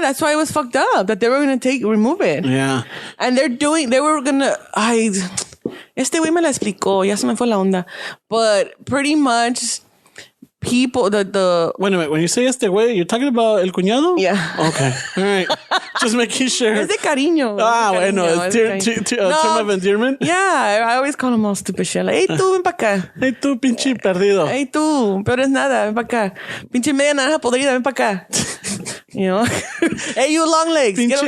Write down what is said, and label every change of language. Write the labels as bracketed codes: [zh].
[en] that's why it was fucked up that they were going to remove it. Yeah. [es] And they were going to, este güey me la explicó, ya se me fue la onda. [en] But pretty much people, the Wait a minute, when you say este güey, you're talking about el cuñado? Yeah. Okay. All right. Just making sure. [es] Es de cariño. [en] Bueno, it's term of endearment. Yeah, I always call him all stupid shit. [es] Like, hey, tú, ven pa' acá. Hey, tú, pinche perdido. Hey, tú, peor es nada, ven pa' acá. Pinche media naranja podrida, ven pa' acá. [en] Hey, you long legs, get over